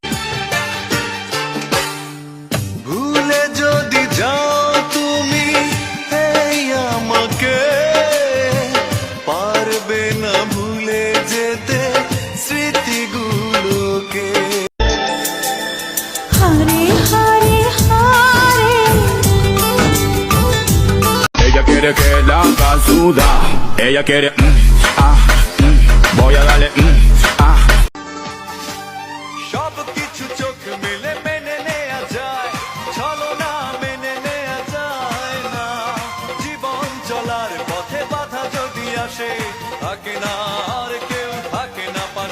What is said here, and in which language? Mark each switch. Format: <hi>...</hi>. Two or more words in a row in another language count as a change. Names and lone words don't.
<bn>ভুলে যদি যাও তুমি এই আমাকে, পারবে না ভুলে যেতে স্মৃতিগুলোকে। হরে হরে হরে</bn> <es>Ella quiere que la haga sudar, ella quiere voy a darle</es> <bn>সব কিছু চোখ মেলে মেনে নেয়া যায়, চলো না মেনে নেয়া যায় না। জীবন চলার পথে বাধা যদি আসে, থাকে না আর কেউ থাকে না পাশে।</bn>